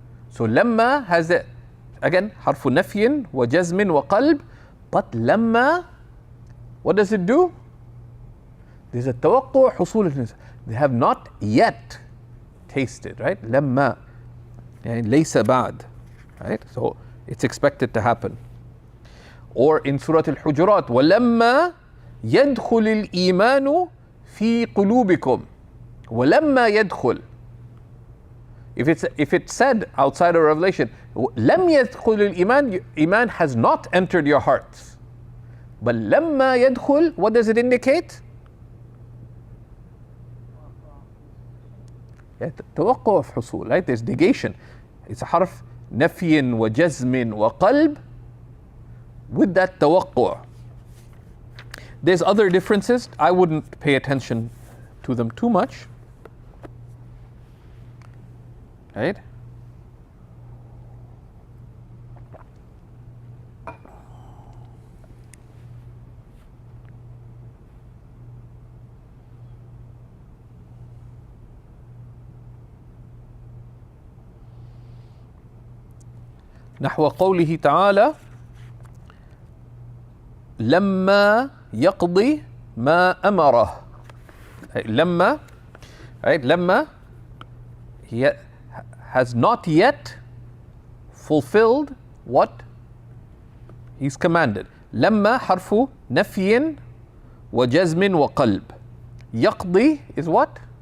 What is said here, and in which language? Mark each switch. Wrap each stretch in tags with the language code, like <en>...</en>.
<en>So lamma has a, again, harfu nafyin wa jazmin wa qalb, but lamma, what does it do? There's a tawaqqa husul. They have not yet tasted, right? Lamma, yani laysa ba'd, right? So it's expected to happen.</en> <ar>Or in Surah Al-Hujurat, وَلَمَّا يَدْخُلِ الْإِيمَانُ فِي قُلُوبِكُمْ وَلَمَّا يَدْخُلِ.</ar> <en>If it's said outside of Revelation,</en> <ar>لَمْ يَدْخُلِ الْإِيمَانُ,</ar> <en>Iman has not entered your hearts. But</en> <ar>لَمَّا يَدْخُلِ,</ar> <en>what does it indicate? توقع of حصول, right? There's negation. It's a harf نفي وجزم وقلب with that توقع. There's other differences. I wouldn't pay attention to them too much. Right?</en> <ar>نحو قوله تعالى لما يقضي ما أمره.</ar> <en>لما, right? لما, he has not yet fulfilled what he's commanded.</en> <ar>لما حرف نفي وجزم وقلب.</ar> <en>يقضي is what?</en>